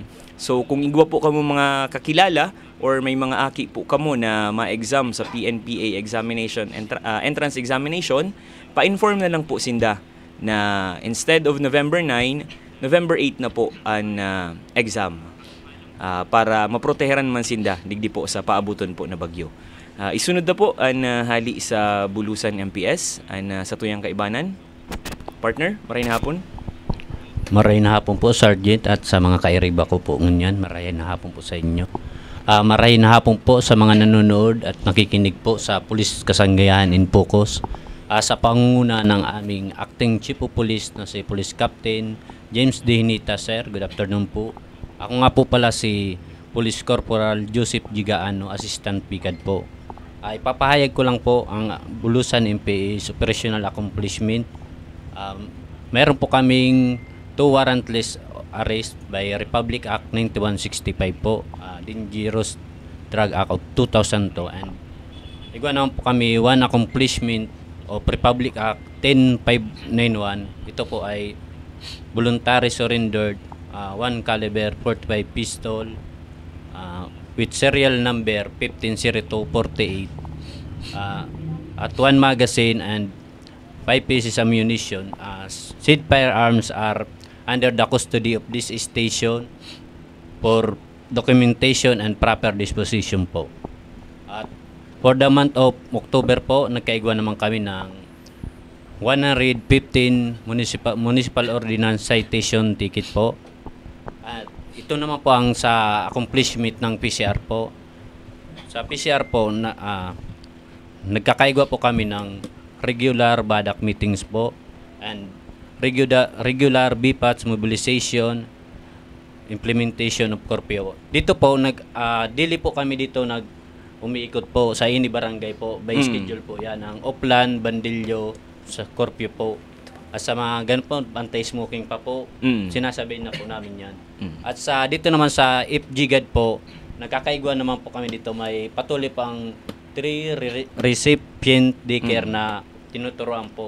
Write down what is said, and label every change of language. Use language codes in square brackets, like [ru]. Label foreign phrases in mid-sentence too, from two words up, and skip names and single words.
[bik] So, kung igwa po kamo mga kakilala or may mga aki po kamo na ma-exam sa [en] PNPA examination, entrance examination, [bik] pa-inform na lang po sinda na [en] instead of November 9, [bik] November 8 na po ang exam para maproteheran man sinda digdi po sa paabuton po na bagyo. Isunod na po ang hali sa Bulusan MPS sa tuyang kaibanan. Partner, maray na hapon. Maray na hapon po, Sergeant, at sa mga kairiba ko po ngunyan. Maray na hapon po sa inyo. [tl] Maray na hapon po sa mga nanonood at nakikinig po sa Pulis Kasanggayahan in Focus. Sa pangunguna ng aming [en] Acting Chief of Police [tl] na si Police Captain James D. Hinita, sir. [en] Good afternoon [tl] po. Ako nga po pala si Police Corporal Joseph Gigaano, Assistant PICAD po. Ipapahayag ko lang po ang Bulusan MPA's [en] operational accomplishment. [tl] Meron po kaming [en] 2 warrantless arrest by Republic Act 9165 po, Dangerous Drug Act of 2002, and [bik] igwa naman po kami [en] 1 accomplishment of Republic Act 10591. [tl] Ito po ay [en] voluntary surrendered 1 caliber 45 pistol with serial number 150248 at 1 magazine and 5 pieces ammunition. Said firearms are under the custody of this station for documentation and proper disposition po. [tl] At [en] for the month of October [tl] po, nagkaigwa naman kami ng 115 [en] municipal ordinance citation ticket [tl] po. At ito naman po ang sa accomplishment ng PCR po. Sa PCR po, nagkakaigwa po kami ng [en] regular BADAC meetings [tl] po and [en] regular BPATS mobilization, implementation of curfew. [tl] Dito po, daily po kami dito umiikot po sa ini barangay po, by schedule po yan, ang Oplan, Bandilyo, sa curfew po. At sa mga ganun po, anti-smoking pa po, sinasabi na po namin yan. At dito naman sa FGGAD po, nagkakaigwa naman po kami dito, may patuloy pang 3 recipient daycare na tinuturoan po.